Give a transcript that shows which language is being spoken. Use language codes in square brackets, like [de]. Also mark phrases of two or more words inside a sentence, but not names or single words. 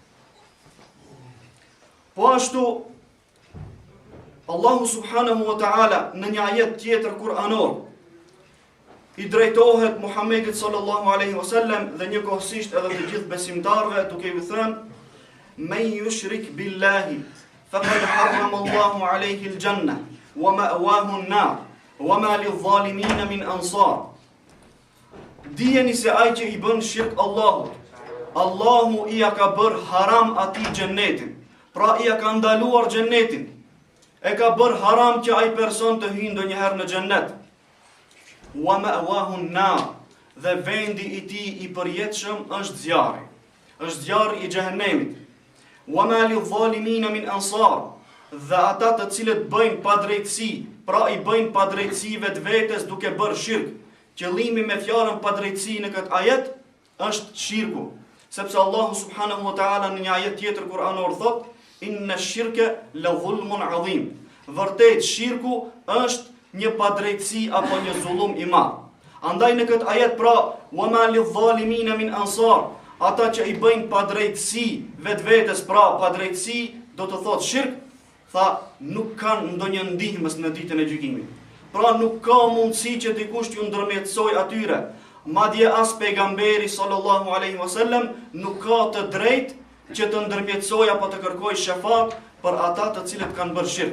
[sq] Po ashtu Allahu [ar] سبحانه وتعالى [sq] në një ajet tjetër kuranor I drejtohet Muhammedit [ar] صلى الله عليه وسلم [sq] dhe njëkohësisht edhe të gjithë besimtarëve duke I thënë: [ar] من يشرك بالله فقد حرم الله عليه الجنة ومأواه النار وما للظالمين من أنصار. [sq] Dijeni se ai që I bën shirk Allahut, Allahu I ja ka bërë haram atij xhennetin. Pra I ja ka ndaluar xhennetin. E ka bërë haram që ai person të hyjë ndonjëherë në xhennet. [ar] ومأواه النار, [sq] dhe vendi I tij I përjetshëm është zjarri. Është zjarri I xhehenemit. [ar] وما للظالمين من أنصار, [sq] dhe ata të cilët bëjnë padrejtësi, pra I bëjnë padrejtësi vetvetes duke bërë shirk. Qëllimi me fjalën padrejtësi në këtë ajet është shirku, sepse Allahu [ar] سبحانه وتعالى [sq] në një ajet tjetër kuranor thot: [ar] إن الشرك لظلم عظيم. [sq] Vërtet shirku është një padrejtësi apo një zullum I madh. Andaj në këtë ajet pra, [ar] وما للظالمين من أنصار, [sq] ata që I bëjnë padrejtësi vetvetes, pra padrejtësi do të thot shirk, tha nuk kanë ndonjë ndihmës në ditën e gjykimit. Pra nuk ka mundësi që dikush t'ju ndërmjetësoj atyre. Madje as pejgamberi [ar] صلى الله عليه وسلم [sq] nuk ka të drejtë që të ndërmjetësoj apo të kërkoj shefat për ata të cilët kanë bërë shirk.